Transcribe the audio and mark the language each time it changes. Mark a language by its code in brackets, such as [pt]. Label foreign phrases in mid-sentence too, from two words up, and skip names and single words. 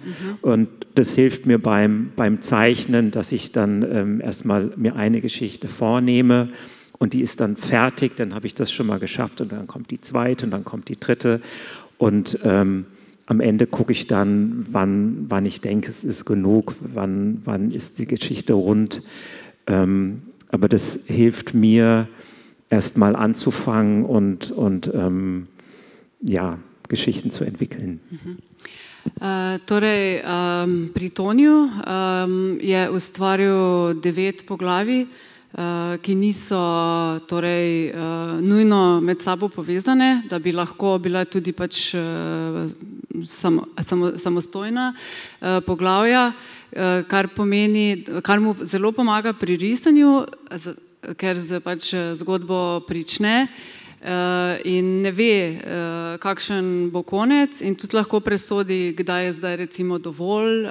[de] Und das hilft mir beim Zeichnen, dass ich dann erstmal mir eine Geschichte vornehme und die ist dann fertig, dann habe ich das schon mal geschafft und dann kommt die zweite und dann kommt die dritte und am Ende gucke ich dann, wann ich denke, es ist genug, wann ist die Geschichte rund. Aber das hilft mir, erst mal anzufangen und ja, Geschichten zu entwickeln. [sl] Torej, pri Toniju je ustvaril 9 poglavij, ki niso torej, nujno med sabo povezane, da bi lahko bila tudi pač samostojna poglavja, kar pomeni, kar mu zelo pomaga pri risanju, ker pač zgodbo prične in ne ve, kakšen bo konec in tudi lahko presodi, kdaj je zdaj recimo dovolj.